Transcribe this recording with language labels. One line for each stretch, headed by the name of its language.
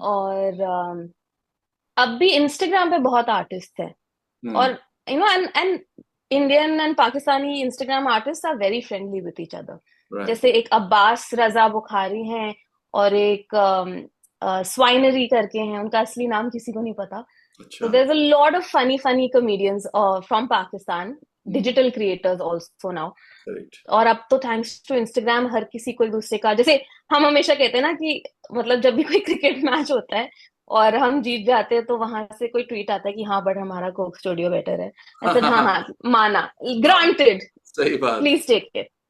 Hindi: और अब भी इंस्टाग्राम पे बहुत आर्टिस्ट हैं। हम्म।
English: और and and Indian and Pakistani Instagram artist are very friendly with each other. Right.
Hindi: जैसे एक अब्बास रजा बुखारी हैं, और एक स्वाइनरी करके हैं, उनका असली नाम किसी को नहीं पता।
English: So
Hindi: अच्छा।
English: there's a lot of funny comedians from Pakistan, hmm. digital creators also now. Correct.
Hindi: और अब तो थैंक्स टू इंस्टाग्राम हर किसी को एक दूसरे का, जैसे हम हमेशा कहते हैं ना कि मतलब जब भी कोई क्रिकेट मैच होता है और हम जीत जाते हैं तो वहां से कोई ट्वीट आता है कि हाँ बट हमारा कोक स्टूडियो बेटर है।
English: I said
Hindi: हाँ हाँ, माना, हाँ,
English: granted,
Hindi: सही बात।
English: Please take it.